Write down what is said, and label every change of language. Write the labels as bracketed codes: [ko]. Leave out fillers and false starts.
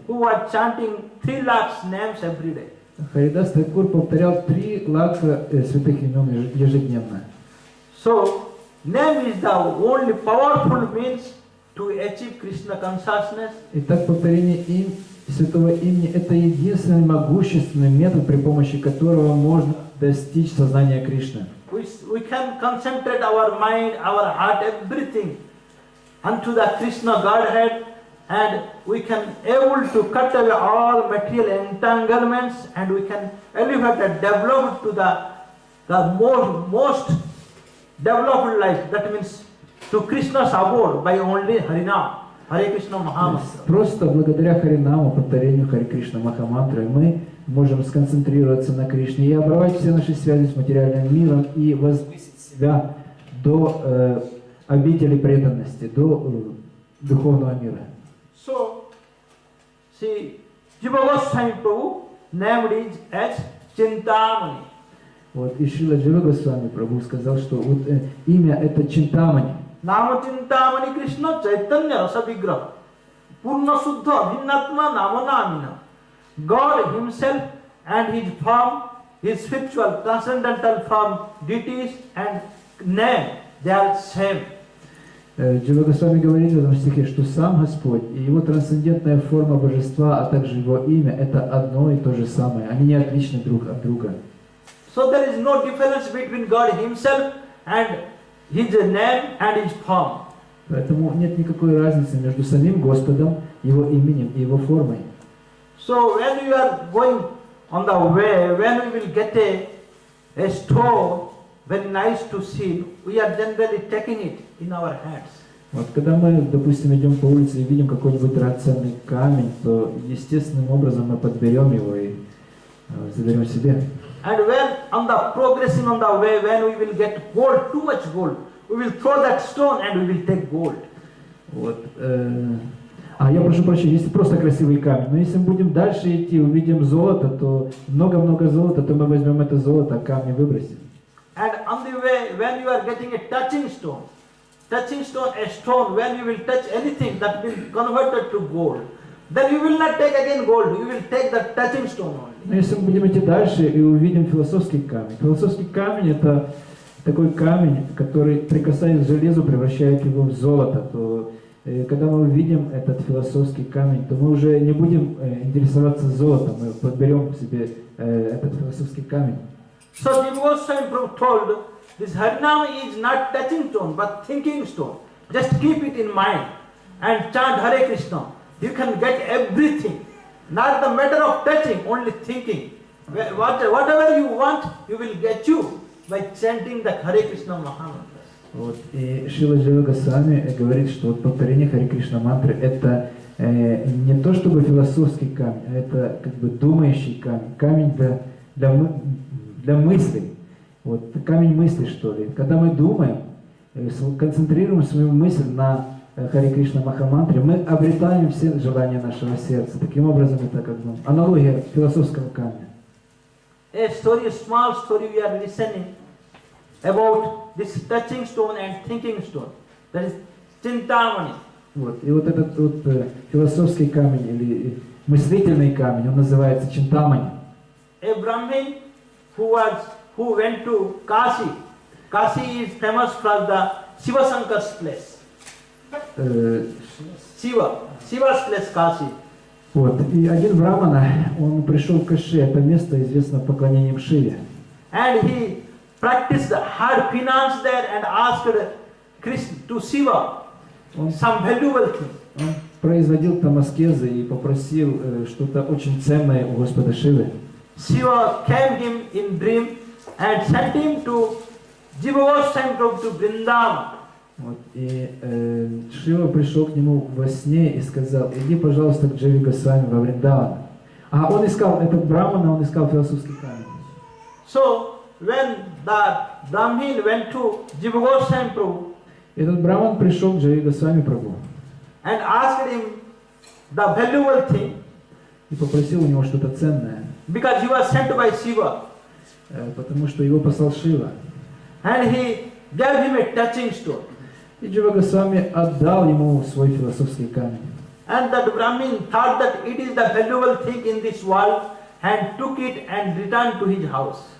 [en] Who was chanting 3 lakhs names every day. [ru] Харидас Thakур повторял 3 лаха святых имен ежедневно. [en] So name is the only powerful means to achieve Krishna consciousness. [ru] Итак, повторение святого имени – это единственный могущественный метод, при помощи которого можно достичь сознания Кришны. [en] We can concentrate our mind, our heart, everything unto the Krishna Godhead, and we can able to cut away all material entanglements, and we can elevate and develop to the most developed life. That means to Krishna's abode by only Harinam, Hare Krishna Mahamantra. [ru] Просто благодаря Харинаму, повторению Харе Кришна Махамантры, мы можем сконцентрироваться на Кришне и оборвать все наши связи с материальным миром и возвысить себя до обители преданности, до духовного мира. [en] So, see, Jiva Goswami Prabhu named it as Chintamani. [ru] Вот, и Шрила Джива Госвами Прабху сказал, что вот имя это Чинтамани. [sa] Nama Chintamani Krishna Chaitanya Rasa Vigraha Purna Suddha Bhinnatma Nama Namina. [en] God himself and his form, his spiritual transcendental form, deities and name, they are same. [ru] Джива Госвами говорит в этом стихе, что сам Господь и его трансцендентная форма божества, а также его имя, это одно и то же самое. Они не отличны друг от друга. [en] So there is no difference between God himself and his name and his form. [ru] Поэтому нет никакой разницы между самим Господом, его именем и его формой. [en] So when we are going on the way, when we will get a stone, very nice to see, we are generally taking it in our hands. [ru] Вот когда мы, допустим, идем по улице и видим какой-нибудь драгоценный камень, то естественным образом мы подберем его и заберем себе. [en] And when on the progressing on the way, when we will get gold, too much gold, we will throw that stone and we will take gold. [ru] Вот. Я прошу прощения, если просто красивый камень, но если мы будем дальше идти, увидим золото, то много-много золота, то мы возьмем это золото, а камни выбросим. [en] And on the way, when you are getting a touching stone, a stone, when you will touch anything that will convert it to gold, then you will not take again gold, you will take the touching stone only. [ru] Но если мы будем идти дальше и увидим философский камень это такой камень, который, прикасаясь к железу, превращает его в золото, то когда мы увидим этот философский камень, то мы уже не будем интересоваться золотом, мы подберем себе этот философский камень. [en] So Jiva Goswami Prabhu told, this Harinam is not touching stone, but thinking stone. Just keep it in mind and chant Hare Krishna. You can get everything. Not the matter of touching, only thinking. Whatever you want, you will get you by chanting the Hare Krishna Mahamantra. [ru] Вот. И Шрила Джива Госвами говорит, что вот повторение Харе Кришна мантры это не то чтобы философский камень, а это как бы думающий камень для мыслей. Вот, камень мысли, что ли. Когда мы думаем, концентрируем свою мысль на Харе Кришна Махамантре, мы обретаем все желания нашего сердца. Таким образом, это как бы аналогия философского камня. [en] A small story we are listening about this touching stone and thinking stone. That is Chintamani. [ru] Вот. И вот этот вот философский камень или мыслительный камень, он называется Чинтамани. [en] A Brahmin who went to Kashi. Kashi is famous for the Shiva Shankar's place. Shiva's place Kashi. [ru] Вот. И один брамана, он пришел в Каши, это место известно поклонением Шиве. [en] And he practiced hard penance there and asked Krishna to Shiva some valuable thing. [ru] Он производил там аскезы и попросил что-то очень ценное у Господа Шивы. [en] Shiva came him in dream and sent him to Jiva Goswami to Vrindavan [ru] Вот, и Шрила пришел к нему во сне и сказал: иди, пожалуйста, к Джави Госвами во Вриндаван. А он искал, этот брамана, он искал философский камень. [en] So when the Brahmin went to Jiva Goswami Prabhu, [ru] Этот браман пришел к Джави Госвами Прабху [en] and asked him the valuable thing, [ru] и попросил у него что-то ценное, [en] because he was sent by Shiva, [ru] потому что его послал Шива. [en] and he gave him a touching stone. [ru] И Джива Госвами отдал ему свой философский камень. [en] And that Brahmin thought that it is the valuable thing in this world and took it and returned to his house.